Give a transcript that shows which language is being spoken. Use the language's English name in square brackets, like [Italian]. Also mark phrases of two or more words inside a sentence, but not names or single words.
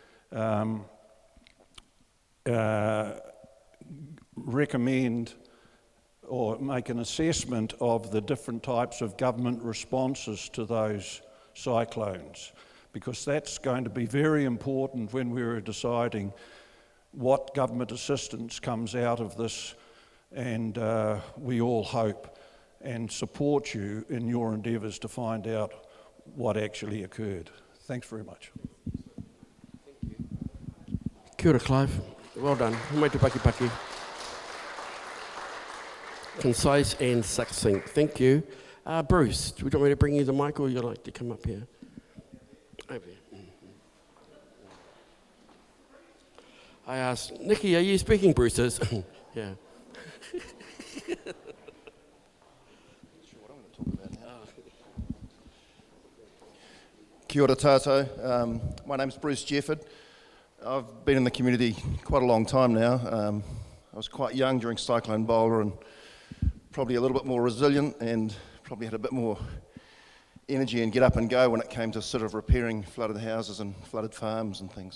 [English] recommend or make an assessment of the different types of government responses to those cyclones, because that's going to be very important when we're deciding what government assistance comes out of this, and we all hope and support you in your endeavours to find out what actually occurred. Thanks very much. [Māori] Kia ora, [English] Clive. Well done. [Māori] Humai te paki. [English] Concise and succinct. Thank you. Bruce, do you want me to bring you the mic, or you'd like to come up here? Over here. I asked, Nikki, are you speaking, Bruce? Yeah. [Māori] Kia ora tātou. [English] My name's Bruce Jefford. I've been in the community quite a long time now. I was quite young during Cyclone Bowler and probably a little bit more resilient, and probably had a bit more energy and get up and go when it came to sort of repairing flooded houses and flooded farms and things.